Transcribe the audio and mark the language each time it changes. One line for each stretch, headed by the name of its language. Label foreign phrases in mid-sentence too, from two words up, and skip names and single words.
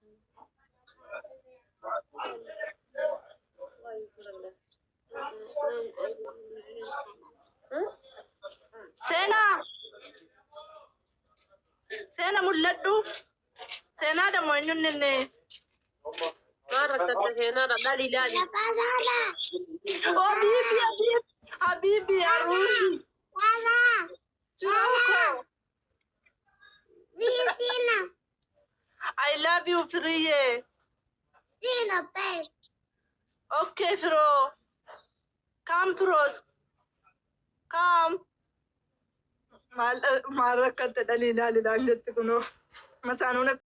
Oromo: Seena mul'adhu. Seenaa damo eenyuun inni. Maal rakkate seenaadha laali laali.
Arabic: Oh Habibi Arusi.
Oromo: Chiroko.
English: I love you, Friye. Okay, Fro. Come, Fros. Come.
Oromo: Maal rakkate dhalii laali laali jetti kunoo. Masaanuu